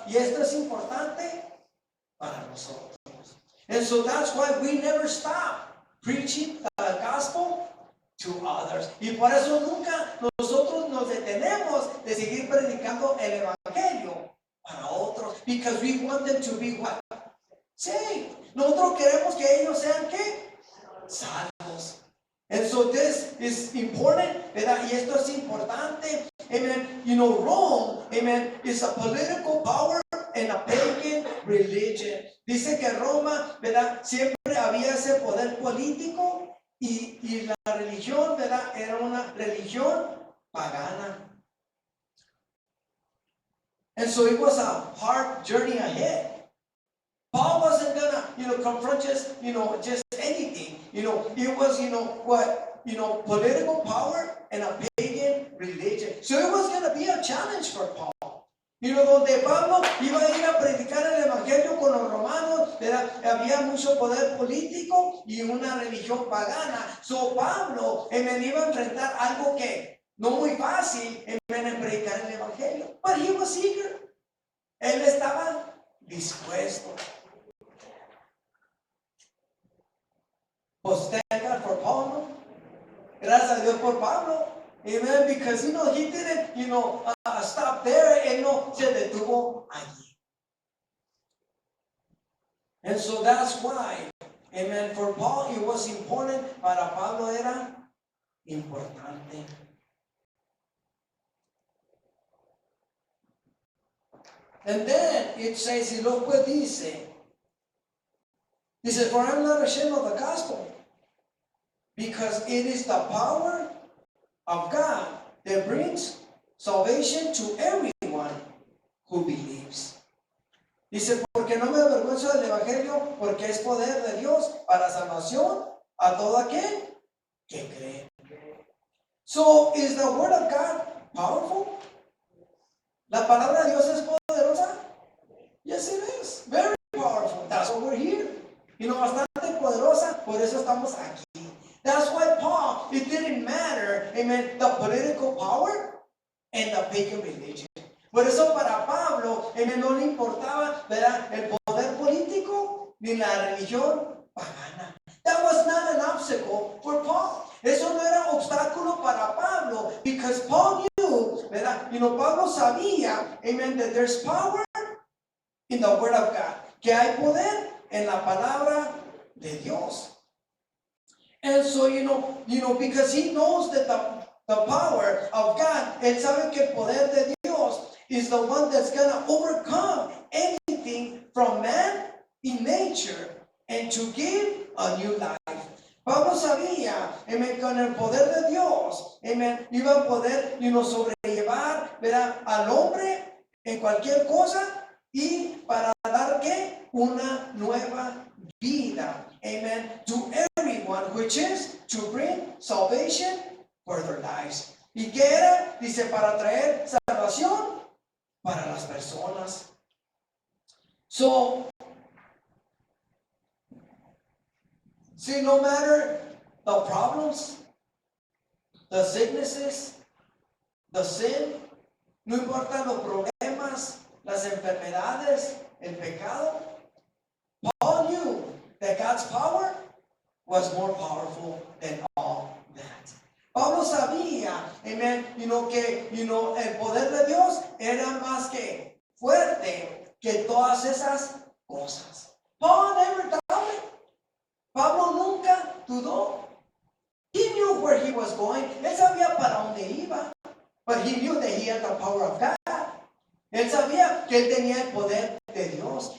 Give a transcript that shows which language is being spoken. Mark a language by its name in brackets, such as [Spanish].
[Spanish] Y esto es importante para nosotros. [English] And so that's why we never stop preaching the gospel to others. [Spanish] Y por eso nunca nosotros nos detenemos de seguir predicando el evangelio para otros. [English] Because we want them to be what? [Spanish] Sí. Nosotros queremos que ellos sean ¿qué? Salvos. [English] And so this is important, ¿verdad? [Spanish] Y esto es importante. Amen. [English] Rome, amen, is a political power and a pagan religion. [Spanish] Dice que Roma, ¿verdad? Siempre había ese poder político y la religión, ¿verdad? Era una religión pagana. [English] And so it was a hard journey ahead. Paul wasn't gonna, confront just anything. It was, political power and a pagan religion. So it was going to be a challenge for Paul. [Spanish] Donde Pablo iba a ir a predicar el evangelio con los romanos, ¿verdad? Había mucho poder político y una religión pagana. So Pablo, iba a enfrentar algo que no muy fácil, en predicar el evangelio. [English] But he was eager. [Spanish] Él estaba dispuesto. Pues [English] thank God for Paul, [Spanish] ¿no? Gracias a Dios por Pablo. Amen. [English] Because, he didn't, stop there. [Spanish] Él no se detuvo allí. [English] And so that's why, amen, for Paul it was important. [Spanish] Para Pablo era importante. [English] And then it says, [Spanish] y luego dice, [English] for I'm not ashamed of the gospel, because it is the power of God that brings salvation to everyone who believes. [Spanish] Dice, porque no me avergüenzo del evangelio, porque es poder de Dios para salvación a todo aquel que cree. [English] So, is the word of God powerful? [Spanish] ¿La palabra de Dios es poderosa? [English] Yes, it is. Very powerful. That's why we're here. [Spanish] Bastante poderosa, por eso estamos aquí. [English] That's why Paul, it didn't matter, amen, the political power and the pagan religion. [Spanish] Por eso para Pablo, amen, no le importaba, ¿verdad?, el poder político ni la religión pagana. [English] That was not an obstacle for Paul. [Spanish] Eso no era obstáculo para Pablo, [English] because Paul knew, [Spanish] ¿verdad? Pablo sabía, [English] amen, that there's power in the word of God. [Spanish] Que hay poder en la palabra de Dios. [English] And so, because he knows that the power of God, [Spanish] él sabe que el poder de Dios [English] is the one that's going to overcome anything from man in nature and to give a new life. [Spanish] Pablo sabía, amen, con el poder de Dios, amen, iba a poder, sobrellevar, ¿verdad?, al hombre en cualquier cosa y para dar, ¿qué?, una nueva vida, amen, [English] to everyone, which is to bring salvation for their lives. [Spanish] ¿Y qué era? Dice, para traer salvación para las personas. [English] So, see, no matter the problems, the sicknesses, the sin, [Spanish] no importa los problemas, las enfermedades, el pecado, [English] Paul knew that God's power was more powerful than all that. [Spanish] Pablo sabía, amen, que, el poder de Dios era más que fuerte que todas esas cosas. [English] Paul never doubted. [Spanish] Pablo nunca dudó. [English] He knew where he was going. [Spanish] Él sabía para dónde iba. [English] But he knew that he had the power of God. [Spanish] Él sabía que él tenía el poder de Dios.